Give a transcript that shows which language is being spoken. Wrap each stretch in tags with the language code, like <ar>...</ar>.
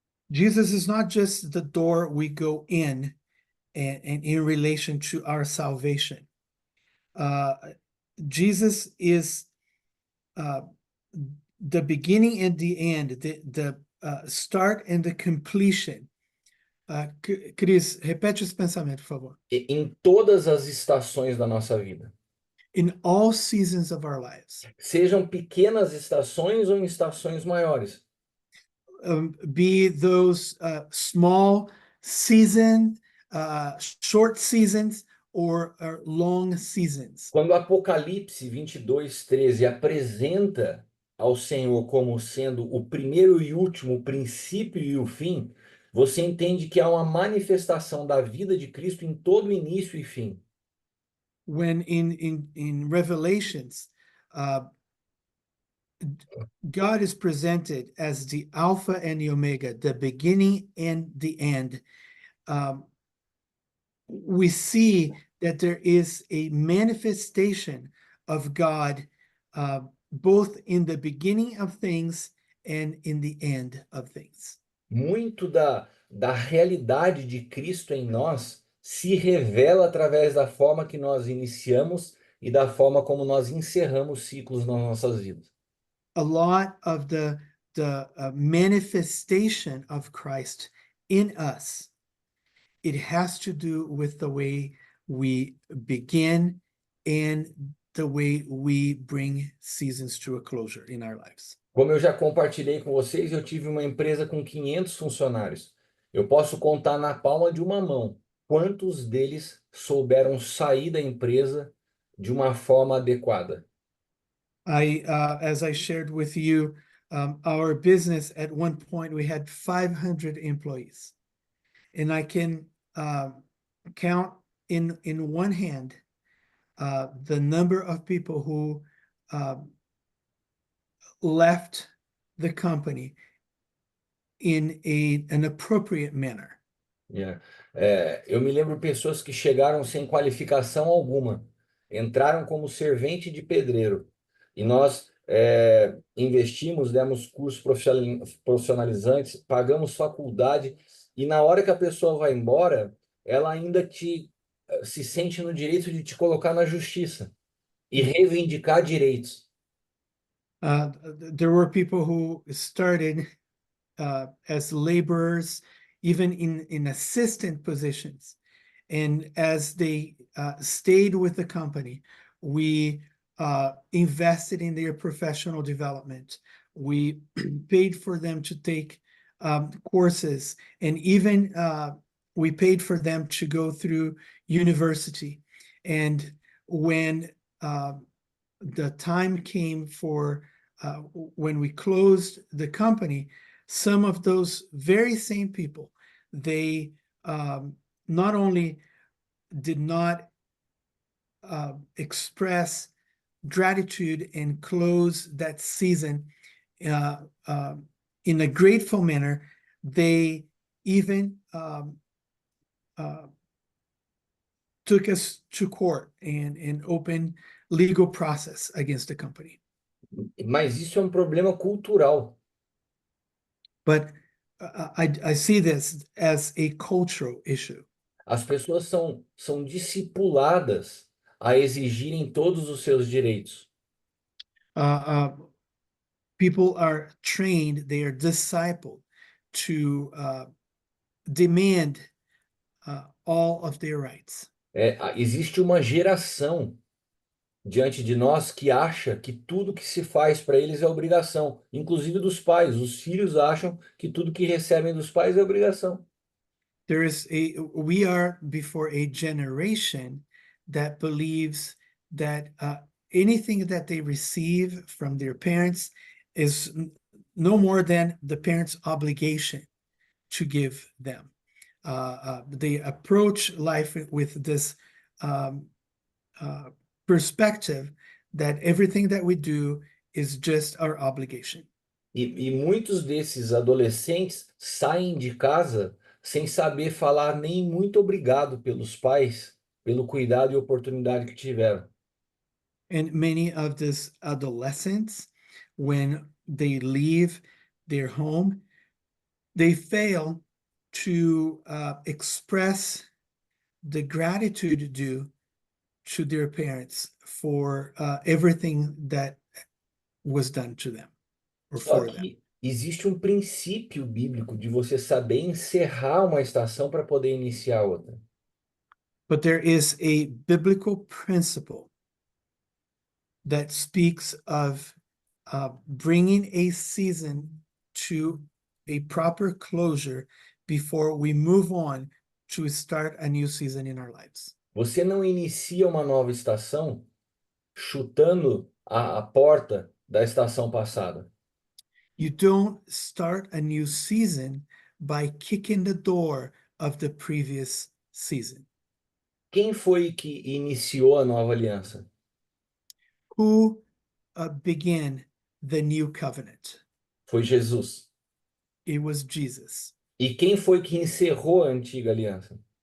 <en>Jesus is not just the door we go in and in relation to our salvation. Jesus is the beginning and the end, the start and the completion.</en> <pt>Cris, repete esse pensamento, por favor. Em todas as estações da nossa vida.</pt> <en>In all seasons of our lives.</en> <pt>Sejam pequenas estações ou em estações maiores.</pt> <en>Be those small season, short seasons, or long seasons.</en> <pt>Quando Apocalipse 22:13 apresenta ao Senhor como sendo o primeiro e último, o princípio e o fim, você entende que há uma manifestação da vida de Cristo em todo início e fim.</pt> <en>When in Revelations, God is presented as the Alpha and the Omega, the beginning and the end. We see that there is a manifestation of God, both in the beginning of things and in the end of things.</en> <pt>Muito da realidade de Cristo em nós se revela através da forma que nós iniciamos e da forma como nós encerramos ciclos nas nossas vidas.</pt> <en>A lot of the manifestation of Christ in us, it has to do with the way we begin and the way we bring seasons to a closure in our lives.</en> <pt>Como eu já compartilhei com vocês, eu tive uma empresa com 500 funcionários. Eu posso contar na palma de uma mão quantos deles souberam sair da empresa de uma forma adequada.</pt> <en>As I shared with you, our business at one point we had 500 employees, and I can count in one hand the number of people who left the company in an appropriate manner. Yeah.</en> <pt>Eu me lembro pessoas que chegaram sem qualificação alguma, entraram como servente de pedreiro, e nós investimos, demos cursos profissionalizantes, pagamos faculdade, e na hora que a pessoa vai embora, ela ainda se sente no direito de te colocar na justiça e reivindicar direitos.</pt> <en>There were people who started as laborers, even in assistant positions. And as they stayed with the company, we invested in their professional development. We paid for them to take courses, and even we paid for them to go through university. And when the time came for when we closed the company, some of those very same people, they not only did not express gratitude and close that season in a grateful manner, they even took us to court and opened legal process against the company.</en> <pt>Mas isso é um problema cultural.</pt> <en>But I see this as a cultural issue.</en> <pt>As pessoas são discipuladas a exigirem todos os seus direitos.</pt> <en>People are trained, they are discipled to demand all of their rights.</en> <pt>Existe uma geração diante de nós que acha que tudo que se faz para eles é obrigação, inclusive dos pais. Os filhos acham que tudo que recebem dos pais é obrigação.</pt> <en>We are before a generation that believes that anything that they receive from their parents is no more than the parents' obligation to give them. They approach life with this perspective that everything that we do is just our obligation.</en> <pt>E muitos desses adolescentes saem de casa sem saber falar nem muito obrigado pelos pais, pelo cuidado e oportunidade que tiveram.</pt> <en>And many of these adolescents, when they leave their home, they fail to express the gratitude due to their parents for everything that was done to them or</en> <pt>Só</pt> <en>for them.</en> <pt>que existe um princípio bíblico de você saber encerrar uma estação para poder iniciar outra.</pt> <en>But there is a biblical principle that speaks of bringing a season to a proper closure before we move on to start a new season in our lives.</en> <pt>Você não inicia uma nova estação chutando a porta da estação passada.</pt> <en>You don't start a new season by kicking the door of the previous season.</en> <pt>Quem foi que iniciou a nova aliança?</pt> <en>Who began the new covenant?</en> <pt>Foi Jesus.</pt> <en>It was Jesus.</en> <pt>E quem foi que encerrou a antiga aliança?</pt>